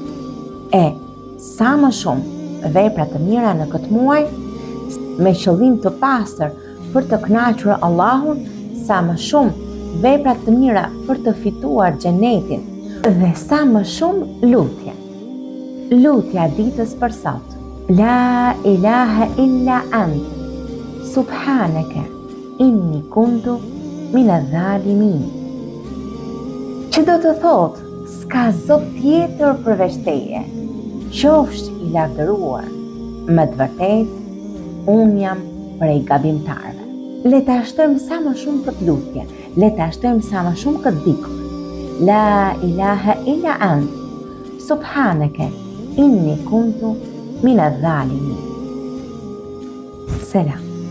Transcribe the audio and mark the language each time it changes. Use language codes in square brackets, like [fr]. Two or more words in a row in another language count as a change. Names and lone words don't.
[sq] Sa më shumë vepra të mira në këtë muaj, me qëllim të pastër për të kënaqur Allahun, sa më shumë vepra të mira për të fituar xhenetin dhe sa më shumë lutje. Lutja ditës për sot. [ar] لا إله إلا أنت سبحانك إني كنت من الظالمين. [sq] Që do të thotë, s'ka zot tjetër përveç teje. Qofsh i lavdëruar, më të vërtet, unë jam prej gabimtarëve. Le ta shtojmë sa më shumë këtë lutje, le ta shtojmë sa më shumë këtë dhikr. [ar] لا إله إلا أنت سبحانك إني كنت من الظالمين. [sq] Selam.